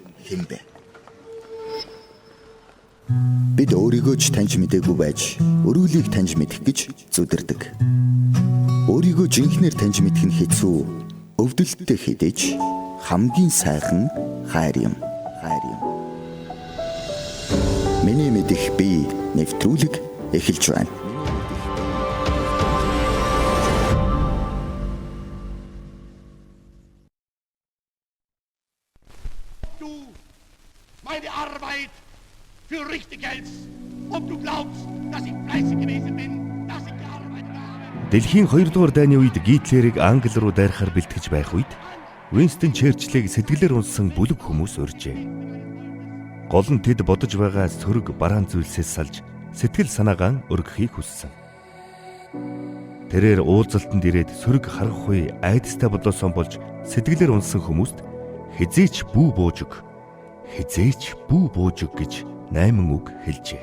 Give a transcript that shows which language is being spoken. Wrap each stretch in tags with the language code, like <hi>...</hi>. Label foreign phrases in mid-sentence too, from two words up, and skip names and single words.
<mn>Бид өөрийгөө ч таньж мэдээгүй байж, өрөөлийг таньж мэдэх гэж зүдэрдэг. Өөрийгөө жинхнээр таньж мэдэх нь хэцүү, өвдөлттэй хэдэж хамгийн сайхан хайр юм. Миний мэдих би нэвтрүүлэг эхэлж байна.</mn> <de>Du meine Arbeit für richtig hältst, ob du glaubst, dass ich fleißig gewesen bin, dass ich gearbeitet habe.</de> <mn>Дэлхийн 2 дугаар дайны үед Гитлерийг Англи руу дайрахаар бэлтгэж байх үед Уинстон Черчиллийг сэтгэлээр унсан бүлэг хүмүүс урьжээ. Гол нь тэд бодож байгаа сөрөг бараан зүйлсээс салж сэтгэл санаагаа өргөхийг хүссэн. Тэрээр уулзалтанд ирээд сөрөг харах үе айдастай бодлоосон болж сэтгэлээр унсан хүмүүст хизээч бүү буужиг гэж 8 үг хэлжээ.</mn>